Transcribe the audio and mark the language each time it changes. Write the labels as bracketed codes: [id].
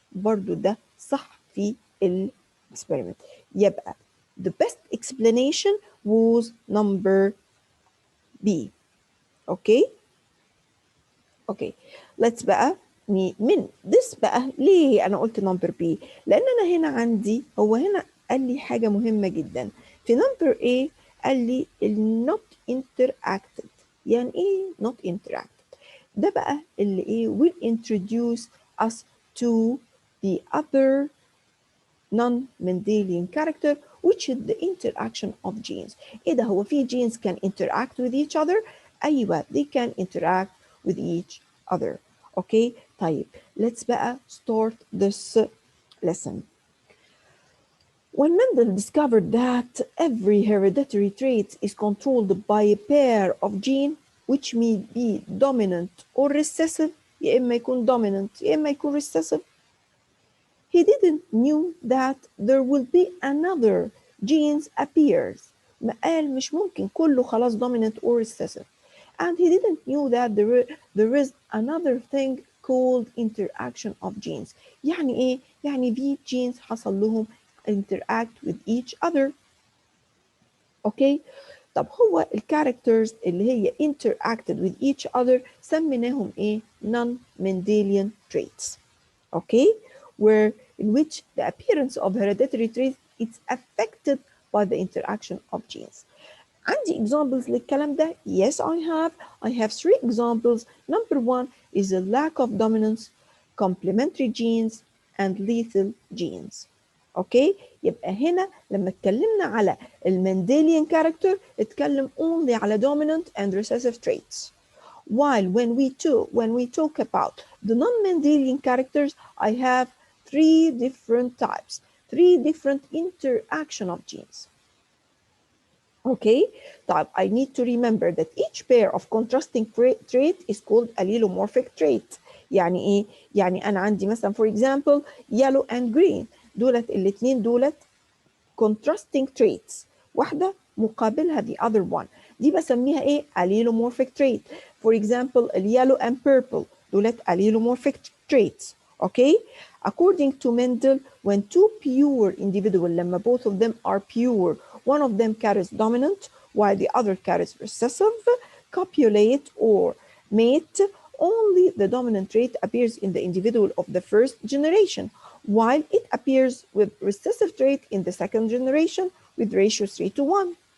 [ar] برضو ده صح في experiment. [en] يبقى the best explanation was number B. [ar] اوكي اوكي let's بقى من this بقى. ليه انا قلت نمبر بي؟ لان انا هنا عندي، هو هنا قال لي حاجه مهمه جدا في نمبر A. قال لي [en] not interacted. [ar] يعني ايه [en] not interacted؟ [ar] ده بقى اللي ايه [en] will introduce us to the other non-Mendelian character which is the interaction of genes. [ar] ايه ده؟ هو في [en] genes can interact with each other؟ [ar] ايوه [en] they can interact with each other. Okay طيب let's بقى start this lesson. When Mendel discovered that every hereditary trait is controlled by a pair of genes which may be dominant or recessive، [ar] يا إما يكون dominant يا إما يكون recessive، [en] he didn't knew that there will be another genes appears. [ar] ما قال مش ممكن كله خلاص [en] dominant or recessive. And he didn't knew that there is another thing called interaction of genes. [ar] يعني ايه؟ يعني في genes حصل لهم [en] interact with each other. [ar] اوكي؟ طب هو الكاركترز اللي هي [en] interacted with each other [ar] سميناهم ايه؟ [en] non-Mendelian traits. Okay? Where in which the appearance of hereditary traits is affected by the interaction of genes. [ar] عندي [en] examples [ar] للكلام ده؟ [en] Yes, I have 3 examples. Number 1 is a lack of dominance, complementary genes, and lethal genes. [ar] اوكي يبقى هنا لما اتكلمنا على المنديليان character اتكلم only على [en] dominant and recessive traits. While when we talk about the non-Mendelian characters, I have 3 different types, 3 different interaction of genes. Okay, طيب I need to remember that each pair of contrasting trait is called allelomorphic trait. [ar] يعني ايه؟ يعني انا عندي مثلا [en] for example yellow and green، [ar] دولت الاثنين دولت [en] contrasting traits، [ar] واحدة مقابلها [en] the other one، [ar] دي بسميها ايه؟ allelomorphic trait. [en] For example yellow and purple دولت allelomorphic traits. Okay, according to Mendel when two pure individuals لما both of them are pure one of them carries dominant while the other carries recessive, copulate or mate, only the dominant trait appears in the individual of the first generation while it appears with recessive trait in the second generation with ratio 3 to 1.